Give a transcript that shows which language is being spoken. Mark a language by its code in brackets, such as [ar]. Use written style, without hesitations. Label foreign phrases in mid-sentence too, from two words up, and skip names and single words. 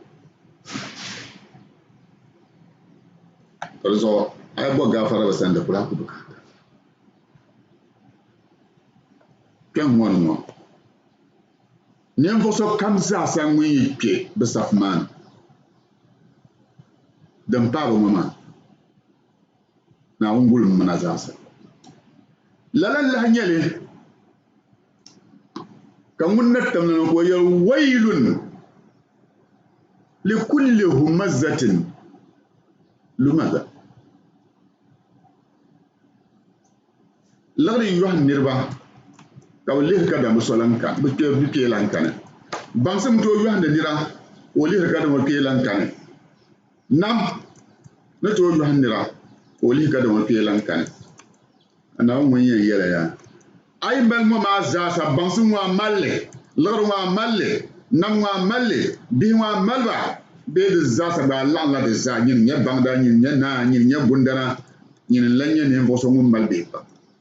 [dag] di zuɣu a yi bo gaafara bi sani di kuli ku bukaata kpɛŋ ŋɔni ŋɔ ninvuɣu so kam zaasa ŋun yi kpɛ bi safu maa ni din paaba ŋɔ maa Naawuni guli mina zaasa lala lahi nyɛli ka ŋun na tamli ni ko yɛli [ar] ويل لكل همزة لمزة [dag] lagdi yɔhi niriba ka bi lihiri ka dama solan kan bi kpee lan kani baŋsim tooi yɔhindi nira ka o lihiri ka dama kpee lan kani nam ni tooi yɔhi nira ka o lihiri ka dama kpee lan kani a Naawuni ŋun yɛn yɛla yaa a yi mali ŋɔ maa zaasa baŋsim ŋɔ a malli liɣiri ŋɔ a malli nam ŋɔ a malli bihi ŋɔ a maliba bee di zaasa gba a laɣimla di zaa nyini nyɛ baŋda nyini nyɛ naa nyini nyɛ gundana nyini n lan nyɛ ninvuɣu so ŋun mali bihi pam